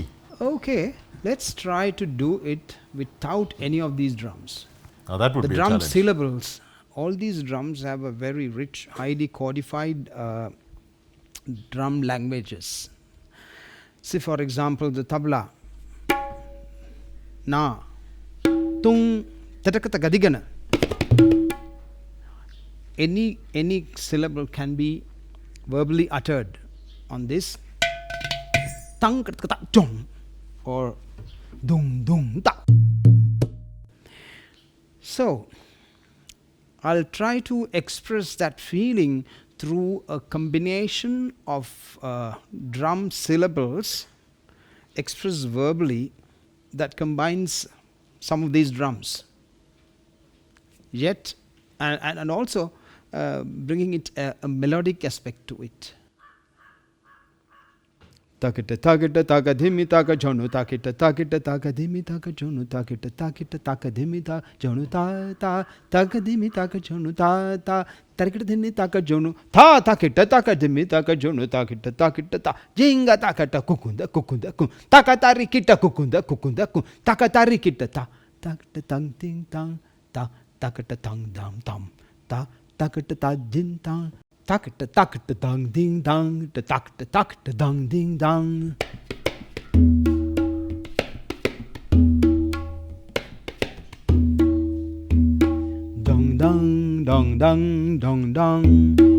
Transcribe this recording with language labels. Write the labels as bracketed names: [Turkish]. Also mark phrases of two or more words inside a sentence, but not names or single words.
[English] Okay, let's try to do it without any of these drums. Now that would The be a drum challenge. syllables, all these drums have a very rich, highly codified drum languages. See, for example, the tabla, na, tung, tatakata gadigana. Any syllable can be verbally uttered on this, tang katakata jong, or dung dung ta. So I'll try to express that feeling through a combination of drum syllables expressed verbally that combines some of these drums, yet and also bringing it a melodic aspect to it. Takita takita takadhimi taka jonu takita takita takadhimi taka jonu takita takita takadhimi ta jonu ta ta takadhimi taka jonu ta ta takita dhimi taka jonu ta takita takadhimi taka jonu takita takita ta jinga takata kukunda kukunda kun takatarikita kukunda kukunda kun takatarikita ta tak ta tang ting tang, ta tak ta tang dam tam, ta tak ta ta jin tang, tak ta tang ding dang, ta tak ta dang ding dang. Dong dong dong dong dong dong.